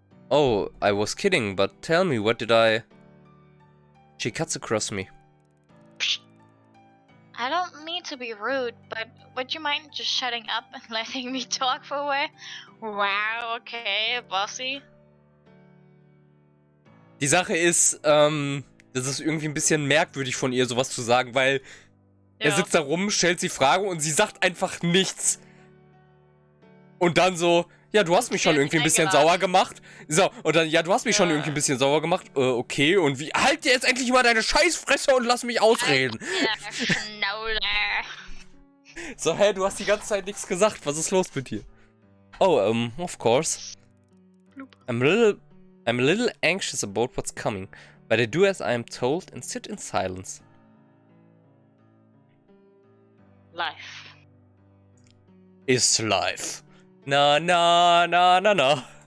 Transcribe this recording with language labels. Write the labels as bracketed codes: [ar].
[en] Oh, I was kidding, but tell me, what did I... She cuts across me. Psh. I don't mean to be rude, but would you mind just shutting up and letting me talk for a while? Wow, okay, bossy. [de] Die Sache ist, das ist irgendwie ein bisschen merkwürdig von ihr, sowas zu sagen, weil er Ja. sitzt da rum, stellt sie Fragen und sie sagt einfach nichts. Und dann so, ja, du hast mich schon irgendwie ein bisschen sauer gemacht. So, und dann, ja, du hast mich schon irgendwie ein bisschen sauer gemacht. Okay, und wie, halt dir jetzt endlich mal deine Scheißfresse und lass mich ausreden. Ja, Schnauze. So, hä, du hast die ganze Zeit nichts gesagt. Was ist los mit dir? [en] Oh, of course. I'm a little anxious about what's coming, but I do as I am told and sit in silence. Life. Is life. Na, na, na, na, na.